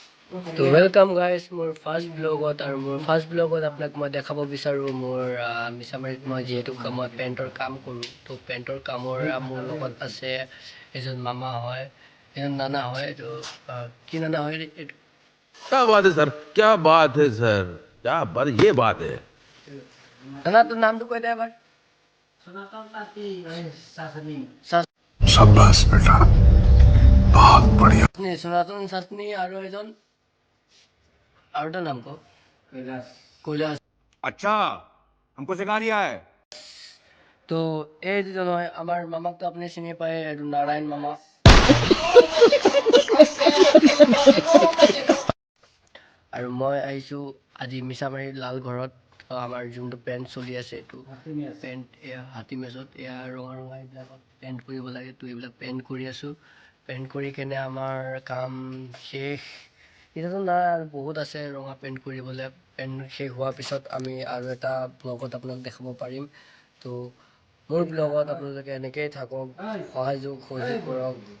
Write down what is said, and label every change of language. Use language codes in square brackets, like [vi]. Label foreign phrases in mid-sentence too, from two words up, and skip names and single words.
[as] তো [en] welcome guys [as] মোৰ [en] first blog [as] আৰু মোৰ [en] first blog [as] আপোনাক মই দেখাব বিচাৰোঁ মোৰ মিছামাৰীত মই যিহেতু মই পেণ্টৰ কাম কৰোঁ তো পেণ্টৰ কামৰ মোৰ লগত আছে এজন মামা হয় এজন নানা হয় তো কি নানা হয় এইটো [hi] क्या बात है सर क्या बात है सर क्या बात ये बात है [as] নানা তোৰ নামটো কৈ দে এবাৰ [hi] शाबाश बेटा बहुत बढ़िया [as] সনাতন চাটনি আৰু এজন আৰু এটা নাম কওঁ কৈলাশ [hi] अच्छा हमको सिखा रिया है [as] তো এই দুজন হয় আমাৰ মামাকতো আপুনি চিনি পায় এইটো নাৰায়ণ মামা আৰু মই আহিছোঁ আজি মিছামাৰীৰ লাল ঘৰত আমাৰ যোনটো পেণ্ট চলি আছে এইটো পেণ্ট এয়া হাতী মেজত এয়া ৰঙা ৰঙা এইবিলাকত পেণ্ট কৰিব লাগে তো এইবিলাক পেণ্ট কৰি আছোঁ পেণ্ট কৰি কেনে আমাৰ কাম শেষ এতিয়াতো নাই আৰু বহুত আছে ৰঙা পেণ্ট কৰিবলৈ পেণ্ট শেষ হোৱাৰ পিছত আমি আৰু এটা ব্লগত আপোনাক দেখাব পাৰিম তো মোৰ ব্লগত আপোনালোকে এনেকৈয়ে থাকক সহযোগ কৰক